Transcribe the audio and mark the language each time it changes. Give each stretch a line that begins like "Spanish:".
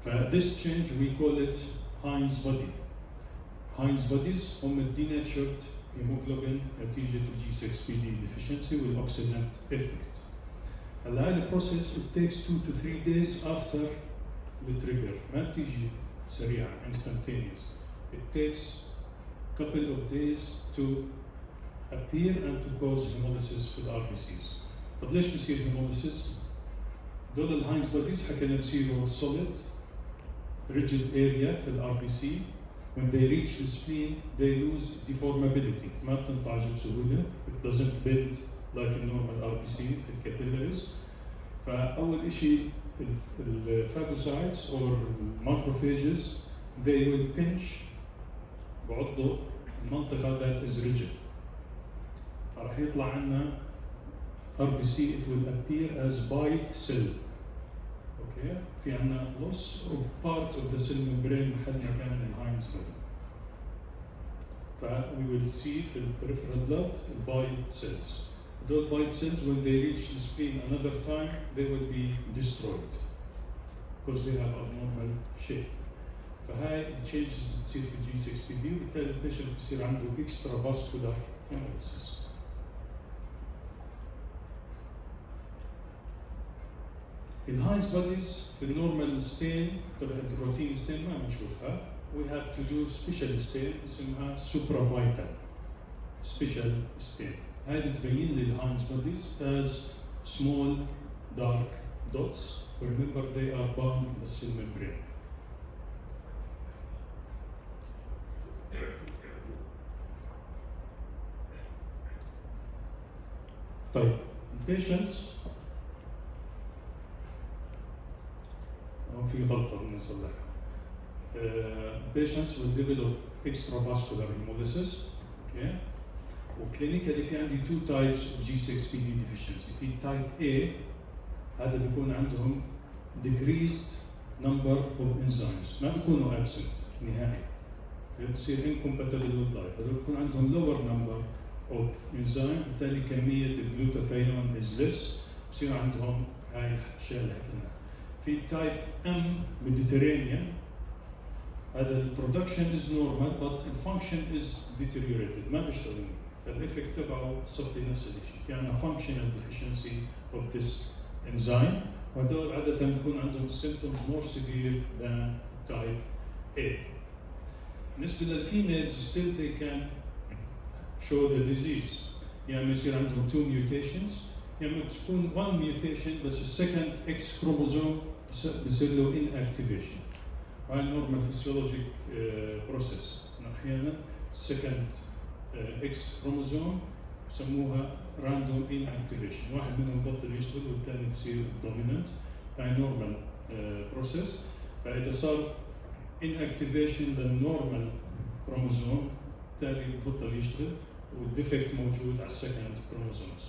English: This change we call it Heinz body. Heinz bodies هم denatured hemoglobin نتيجة G6PD deficiency والoxidant effect.
Arabic: هلا هاي البروسيس
English: it takes 2 to 3 days after the trigger
Arabic: ما بتيجي سريعة
English: instantaneous. It takes couple of days to appear and to cause hemolysis في RBCs.
Arabic: طب ليش بصير hemolysis؟ دول الهاينز بوديز حكينا بصيروا
English: solid rigid area
Arabic: في RBC.
English: When they reach the spleen they lose deformability
Arabic: ما بتنتعج بسهولة.
English: It doesn't bend like a normal RBC في الكابيلاريز.
Arabic: فأول شيء الفاجوسايتس
English: or macrophages they will pinch
Arabic: بعضوا المنطقة
English: that is rigid.
Arabic: راح يطلع عنا
English: RBC it will appear as bite cell. Okay.
Arabic: في عنا
English: loss of part of the cell membrane
Arabic: محل مكان الهاينز
English: body. we will see في peripheral blood bite cells. Those bite cells when they reach the spleen another time they will be destroyed because they have abnormal shape.
Arabic: فهاي changes اللي تصير في G6PD وبالتالي البيشنت بصير عنده extravascular hemolysis. الهاينز بوديز في النورمال ستين تبع الروتين ستين ما بنشوفها.
English: We have to do special stain
Arabic: اسمها
English: supravital special stain.
Arabic: هاي بتبين لي الهاينز بوديز
English: as small dark dots. Remember they are bound to the cell membrane.
Arabic: طيب البيشنتس في غلطة بنصلحها.
English: Patients will develop extravascular hemolysis. Okay.
Arabic: وكلينيكالي في عندي
English: two types of G6PD deficiency. في type A
Arabic: هذا بيكون عندهم
English: decreased number of enzymes،
Arabic: ما بيكونوا absent نهائي، بصير
English: incompatible with life،
Arabic: هذول بيكون عندهم
English: lower number of enzyme،
Arabic: بالتالي كمية الجلوتاثيون is less، بصير عندهم هاي الأشياء اللي حكيناها. في تايب M Mediterranean، هذا البرودكشن
English: is normal but the function is deteriorated،
Arabic: ما بيشتغل، فالإفكت تبعه صفي نفس الشيء، في عندنا
English: functional deficiency of this enzyme،
Arabic: وهدول عادة بيكون عندهم
English: symptoms more severe than type A.
Arabic: بالنسبة للفيميلز
English: still they can show the disease،
Arabic: يعني يصير عندهم 2 mutations، يعني تكون 1 mutation بس السكند X chromosome بصير له inactivation. هاي
English: normal physiologic process،
Arabic: أحيانا second X chromosome بسموها
English: random inactivation،
Arabic: واحد منهم بطل يشتغل والثاني بصير dominant، هاي
English: normal process.
Arabic: فإذا صار inactivation للnormal chromosome بالتالي بطل يشتغل والديفكت موجود على السكند chromosome.